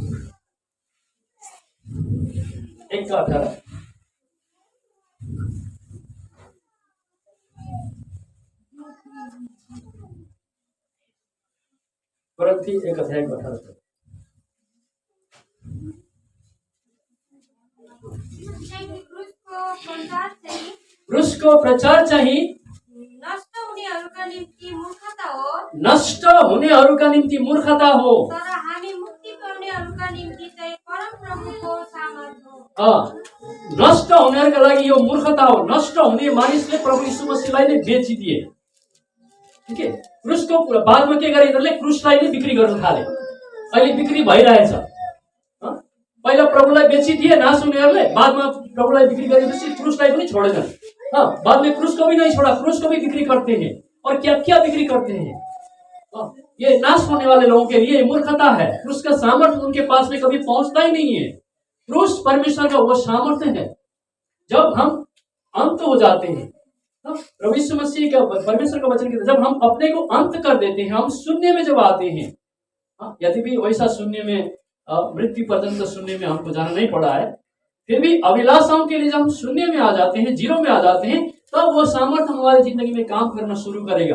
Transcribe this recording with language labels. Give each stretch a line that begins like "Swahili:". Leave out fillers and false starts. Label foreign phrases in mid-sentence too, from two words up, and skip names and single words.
Nepali: 1:18 कुरिन्थी 1 अध्याय 18। क्रूस को प्रचार चाहिए, नष्ट हुनेहरूका निम्ति मूर्खता हो, नष्ट हुनेहरूका निम्ति मूर्खता हो, तर हामी मुक्ति पाउनेहरूका निम्ति चाहिँ परमप्रभुको सामर्थ्य हो। नष्ट हुनेहरूका लागि यो मूर्खता हो। नष्ट हुने मानिसले प्रभु यीशु मसीहलाई नै बेचिदिए।
Hindi: ठीक है।
Nepali: क्रूसको बादमा के गरे, यिनीहरूले क्रूसलाई नै बिक्री गर्न थाले। अहिले बिक्री भइरहेछ। पहिला प्रभुलाई बेचिदिए नाश हुनेहरूले, बादमा प्रभुलाई बिक्री गरेपछि क्रूसलाई पनि छोडेनन्।
Hindi: बाद में क्रूस को भी नहीं छोड़ा, क्रूस को भी बिक्री करते हैं। और क्या क्या बिक्री करते हैं? ये नाश होने वाले लोगों के लिए मूर्खता है। क्रूस का सामर्थ्य उनके पास में कभी पहुंचता ही नहीं है। क्रूस परमेश्वर का वो सामर्थ्य है। जब हम अंत हो जाते हैं, प्रभु यीशु मसीह का, परमेश्वर का वचन कहता है, जब हम अपने को अंत कर देते हैं, हम शून्य में जब आते हैं, यदि भी वैसा शून्य में, मृत्यु पर्यंत शून्य में हमको जाना नहीं पड़ा है, फिर भी अभिलाषाओं के लिए जब हम शून्य में आ जाते हैं, जीरो में आ जाते हैं, तब वो सामर्थ्य हमारी जिंदगी में काम करना शुरू करेगा।